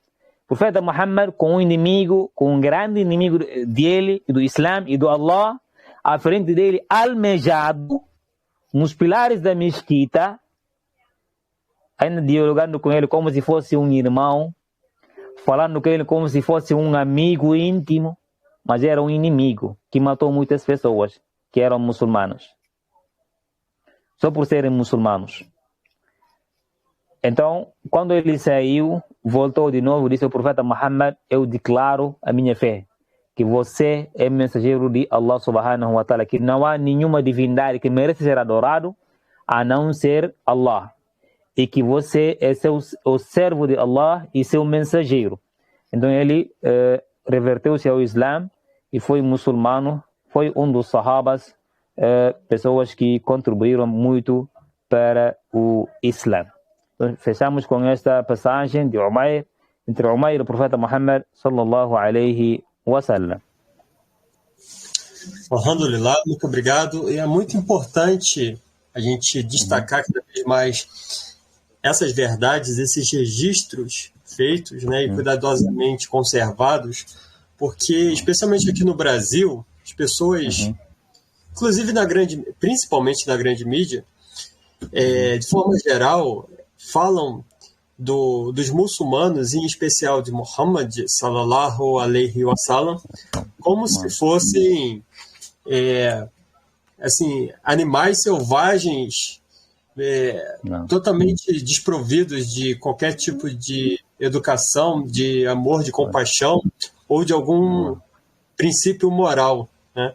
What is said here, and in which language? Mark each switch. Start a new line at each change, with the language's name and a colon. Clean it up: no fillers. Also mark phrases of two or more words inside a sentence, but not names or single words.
Portuguese: O profeta Muhammad com um grande inimigo dele, do Islã e do Allah, à frente dele, almejado, nos pilares da mesquita, ainda dialogando com ele como se fosse um irmão, falando com ele como se fosse um amigo íntimo, mas era um inimigo que matou muitas pessoas que eram muçulmanos, só por serem muçulmanos. Então, quando ele saiu, voltou de novo, disse ao profeta Muhammad: eu declaro a minha fé, que você é mensageiro de Allah
Arabic: سبحانه وتعالى,
Portuguese: que não há nenhuma divindade que merece ser adorado a não ser Allah, e que você é o servo de Allah e seu mensageiro. Então ele reverteu-se ao Islã e foi muçulmano, foi um dos sahabas, pessoas que contribuíram muito para o Islã. Então, fechamos com esta passagem de Umayr, entre Umayr e o profeta Muhammad
Arabic: صلى الله عليه وسلم.
Portuguese: Alhamdulillah, muito obrigado. E é muito importante a gente destacar cada vez mais essas verdades, esses registros feitos, né, e cuidadosamente conservados, porque, especialmente aqui no Brasil, as pessoas, inclusive principalmente na grande mídia, de forma geral, falam dos muçulmanos, em especial de Muhammad
Arabic: صلى الله عليه وسلم,
Portuguese: como se fossem assim, animais selvagens, totalmente desprovidos de qualquer tipo de educação, de amor, de compaixão ou de algum princípio moral, né?